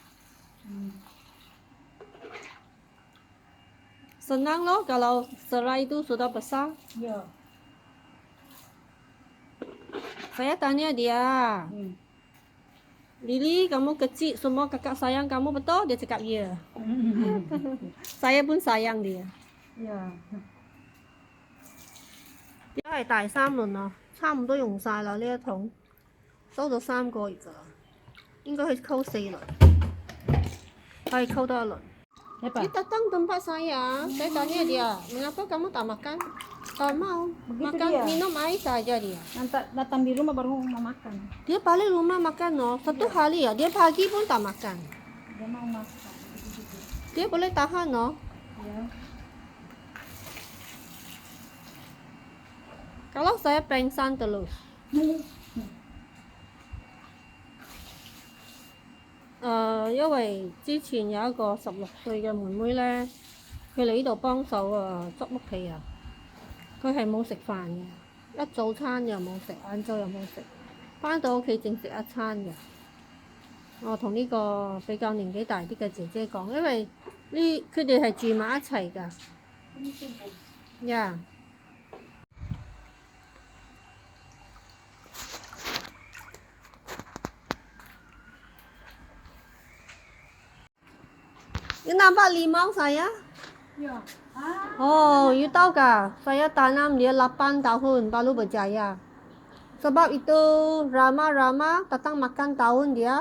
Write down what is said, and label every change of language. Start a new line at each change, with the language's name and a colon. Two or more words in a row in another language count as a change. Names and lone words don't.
Malay: Senang loh kalau serai itu sudah besar. Ya. Saya tanya dia, Lili kamu kecil semua kakak sayang kamu betul? Dia cakap ya. Saya pun sayang dia. Ya.
Cantonese: 而家係第三輪啦，差唔多用晒啦呢一桶，收咗3個月㗎啦，應該去溝4輪，可以溝多一輪。
Malay: Dia datang tempat saya tanya dia, mengapa kamu tak makan? Tak mau makan, dia. minum air saja dia. Nanti datang di rumah baru mau makan. Dia balik rumah makan loh, satu hari ya, dia pagi pun tak makan. Dia mau makan. Dia boleh tahan loh. Ya. Kalau saya pengsan terus.
Cantonese: 因為之前有一個16歲嘅妹妹咧，佢嚟呢度幫手執屋企啊，佢係冇食飯嘅，一早餐又冇食，晏晝又冇食，返到屋企淨食一餐嘅。我同呢個比較年紀大啲嘅姐姐講，因為佢哋係住埋一齊㗎。
Malay: 呀。You nampak limau saya? Ya. Oh, you tahu kah? Saya tanam dia 8 tahun baru berjaya. Sebab itu Rama datang makan daun dia.